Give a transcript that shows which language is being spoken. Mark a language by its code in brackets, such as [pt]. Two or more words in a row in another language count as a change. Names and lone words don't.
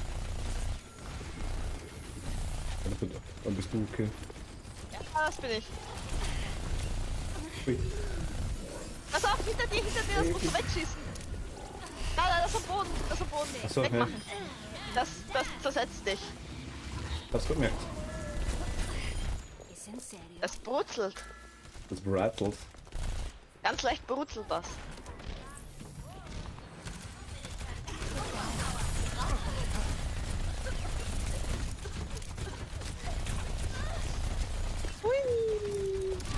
[de] Dann bist du okay. Ja, das bin ich. Ui. Pass auf, hinter dir, das musst du wegschießen. Nein, nein, das ist am Boden, das ist am Boden. Ach so, Wegmachen. Das zersetzt dich. Hast du gemerkt? [es] Es en serio. [de] Es brutzelt. Das rattelt. Ganz leicht brutzelt das. Hui.